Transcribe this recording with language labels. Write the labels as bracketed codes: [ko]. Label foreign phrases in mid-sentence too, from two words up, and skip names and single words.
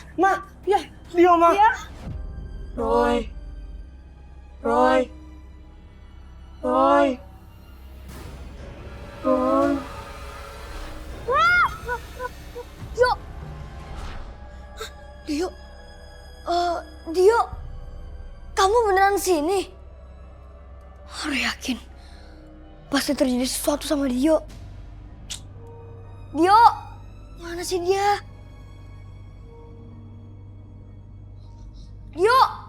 [id] Ma, ya, Dio, Ma. Roy. Roy. Roy. Roy. Dio. Dio. Dio. Kamu beneran sini? Harus yakin. Pasti terjadi sesuatu sama Dio. Dio. Mana sih dia? Dio.